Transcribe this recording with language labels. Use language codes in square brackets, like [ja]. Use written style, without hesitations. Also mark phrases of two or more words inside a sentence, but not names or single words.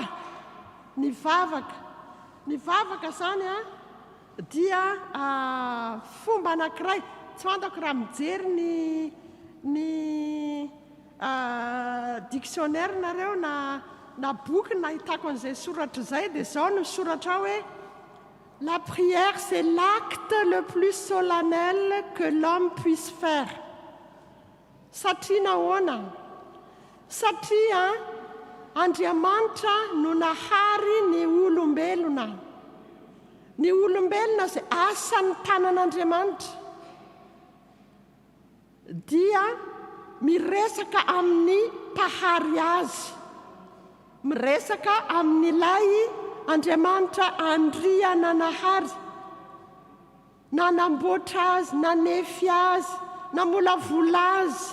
[mg] Ny vavaka zany dia fomba anankiray. Tsy fantako raha mijery ny dictionnaire nareo na boky nahitako an'izay soratra izay dia zao no soratra hoe [fr] la prière c'est l'acte le plus solennel que l'homme puisse faire. [mg] Satria nahoana? Satria Andriamanitra no nahary ny olombelona. Ny olombelona izay asan'ny tanan'Andriamanitra dia miresaka amin'ny mpahary azy, miresaka amin'ilay Andriamanitra andriana nahary, nanamboatra azy, nanefy azy, namolavola azy.